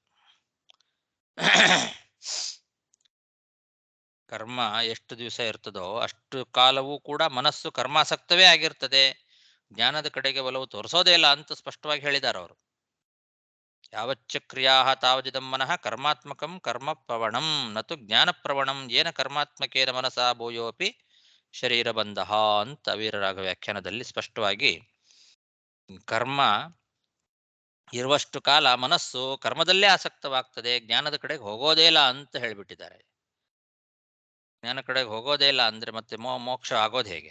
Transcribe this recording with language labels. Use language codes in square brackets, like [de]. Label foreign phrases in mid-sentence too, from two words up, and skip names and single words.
[kn] ಕರ್ಮ ಎಷ್ಟು ದಿವಸ ಇರ್ತದೋ ಅಷ್ಟು ಕಾಲವೂ ಕೂಡ ಮನಸ್ಸು ಕರ್ಮಾಸಕ್ತವೇ ಆಗಿರ್ತದೆ, ಜ್ಞಾನದ ಕಡೆಗೆ ಒಲವು ತೋರಿಸೋದೇ ಇಲ್ಲ ಅಂತ ಸ್ಪಷ್ಟವಾಗಿ ಹೇಳಿದ್ದಾರೆ ಅವರು. [sa] ಯಾವಚ್ಚ ಕ್ರಿಯಾ ತಾವದಿದಂ ಮನಃ ಕರ್ಮಾತ್ಮಕಂ ಕರ್ಮ ಪ್ರವಣಂ ನತು ಜ್ಞಾನ ಪ್ರವಣಂ ಏನ ಕರ್ಮಾತ್ಮಕೇನ ಮನಸಾ ಭೂಯೋಪಿ ಶರೀರ ಬಂಧ [kn] ಅಂತ ವೀರರಾಘ ವ್ಯಾಖ್ಯಾನದಲ್ಲಿ ಸ್ಪಷ್ಟವಾಗಿ ಕರ್ಮ ಇರುವಷ್ಟು ಕಾಲ ಮನಸ್ಸು ಕರ್ಮದಲ್ಲೇ ಆಸಕ್ತವಾಗ್ತದೆ, ಜ್ಞಾನದ ಕಡೆಗೆ ಹೋಗೋದೇ ಇಲ್ಲ ಅಂತ ಹೇಳಿಬಿಟ್ಟಿದ್ದಾರೆ. ಜ್ಞಾನ ಕಡೆಗೆ ಹೋಗೋದೇ ಇಲ್ಲ ಅಂದ್ರೆ ಮತ್ತೆ ಮೋಕ್ಷ ಆಗೋದು ಹೇಗೆ?